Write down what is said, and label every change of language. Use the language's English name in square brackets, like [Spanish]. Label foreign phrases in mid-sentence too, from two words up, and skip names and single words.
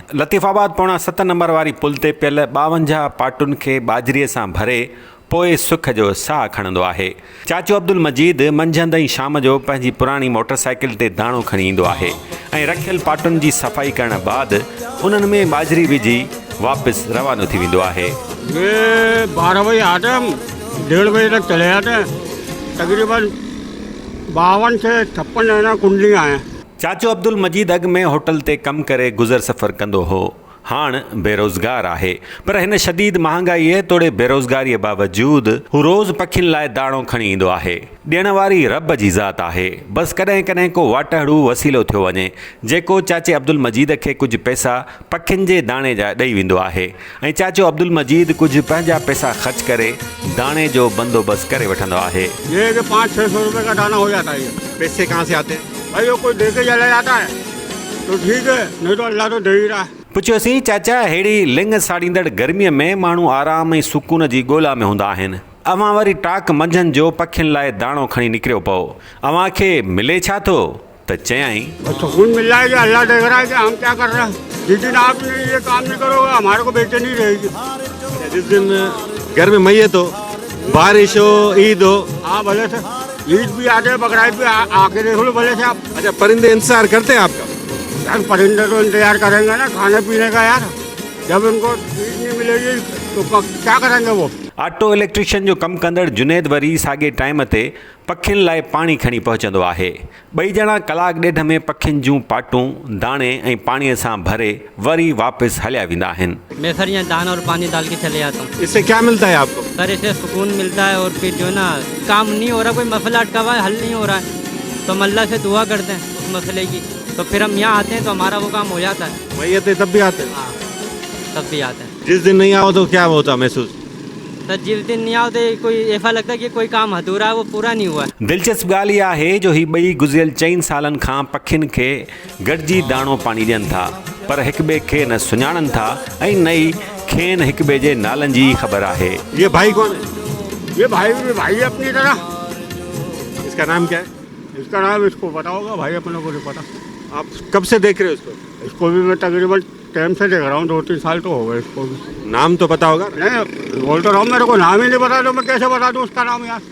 [Sindhi] लतीफ़ाबाद पौणा 7 नंबर वारी पुल ते पियल 52 पाटुनि खे बाजरीअ सां भरे पोइ सुख जो साह खणंदो आहे। चाचो अब्दुल मजीद मंझंदि ऐं शाम जो पंहिंजी पुराणी मोटरसाइकिल ते दाणो खणी ईंदो आहे ऐं रखियल पाटुनि जी सफ़ाई करण बैदि उन्हनि में बाजरी विझी वापसि रवानो थी वेंदो आहे। [Urdu] یہ 12 بجے آتے ہیں، 1:30 بجے تک چلے جاتے ہیں. تقریباً 52 سے 56 کنڈلیاں ہیں. [Sindhi] चाचो अब्दुल मजीद अॻु में होटल ते कमु करे गुज़र सफ़र कंदो हो, हाणे बेरोज़गार आहे। पर हिन शदीद महांगाईअ तोड़े बेरोज़गारीअ बावजूदि हू रोज़ पखियुनि लाइ दाणो खणी ईंदो आहे। ॾियण वारी रब जी ज़ात आहे। बसि कॾहिं कॾहिं को वाटड़ू वसीलो थियो वञे, जेको चाचे अब्दुल मजीद खे कुझु पैसा पखियुनि जे दाणे जा ॾेई वेंदो आहे ऐं चाचो अब्दुल मजीद कुझु पंहिंजा पैसा ख़र्च करे दाणे जो बंदोबस्तु करे वठंदो आहे। [Urdu] یہ 500-600 روپے کا دانہ ہو جاتا ہے. پیسے کہاں سے آتے ہیں? بھائی وہ کوئی دے کے چلا جاتا ہے تو ٹھیک ہے، نہیں تو اللہ تو دے ہی رہا ہے. [Sindhi] पुछियोसीं, चाचा अहिड़ी लिंग साड़ींदड़ गर्मीअ में माण्हू आराम ऐं सुकून जी ॻोल्हा में हूंदा आहिनि, अव्हां वरी टाक मंझंदि जो पखियुनि लाइ दाणो खणी निकिरियो पओ, अव्हां खे मिले छा थो? त चयाईं, [Urdu] سکون مل رہا ہے کہ اللہ دیکھ رہا ہے کہ ہم کیا کر رہے ہیں۔ جس دن آپ نے یہ کام نہیں کرو گے ہمارے کو بے چینی رہے گی. جس دن گھر میں میت ہو، بارش ہو، عید ہو. ہاں بھلے سے عید بھی آتے ہیں، بکرا عید بھی آ کے دیکھ لو بھلے سے آپ. اچھا، پرندے انتظار کرتے ہیں آپ کا? یار پرندے تو انتظار کریں گے نا کھانے پینے کا یار، جب ان کو چیز نہیں ملے گی تو کیا کریں گے وہ. [English] auto electrician [Sindhi] जो कमु कंदड़ जुनेद वरी साॻे टाइम ते पखियुनि लाइ पाणी खणी पहुचंदो आहे। ॿई ॼणा कलाक ॾेढ में पखियुनि जूं पाटूं दाणे ऐं पाणीअ सां भरे वरी वापसि हलिया वेंदा आहिनि। [Urdu] میں سر یہاں دانہ اور پانی ڈال کے چلے جاتا ہوں. اس سے کیا ملتا ہے آپ کو? سر اس سے سکون ملتا ہے اور پھر جو نا کام نہیں ہو رہا، کوئی مسئلہ اٹکا ہوا ہے، حل نہیں ہو رہا ہے، تو ہم اللہ سے دعا کرتے ہیں اس مسئلے کی، تو پھر ہم یہاں آتے ہیں تو ہمارا وہ کام ہو جاتا ہے. میت تب بھی آتے ہیں? ہاں تب بھی آتے ہیں. جس دن نہیں آؤ تو کیا ہوتا محسوس? سر جس دن نہیں آؤ تو کوئی ایسا لگتا ہے کہ کوئی کام ادھورا ہے، وہ پورا نہیں ہوا ہے. [Sindhi] दिलचस्प ॻाल्हि इहा आहे जो ही ॿई गुज़िरियल 4 सालनि खां पखियुनि खे गॾिजी दाणो पाणी ॾियनि था, पर हिक ॿिए खे न सुञाणनि था ऐं न ई खेनि हिक ॿिए जे नालनि जी ख़बर आहे। [Urdu] یہ بھائی کون ہے? یہ بھائی بھی بھائی ہے اپنی طرح. اس کا نام کیا ہے? اس کا نام اس کو پتا ہوگا، بھائی اپنے کو نہیں پتا. آپ کب سے دیکھ رہے ہو اس کو? اس کو بھی میں تقریباً ٹائم سے دیکھ رہا ہوں، 2-3 سال تو ہو گئے اس کو بھی. نام تو پتا ہوگا? نہیں بول تو رہا ہوں، میرے کو نام ہی نہیں پتا، تو میں کیسے بتا دوں اس کا نام یار.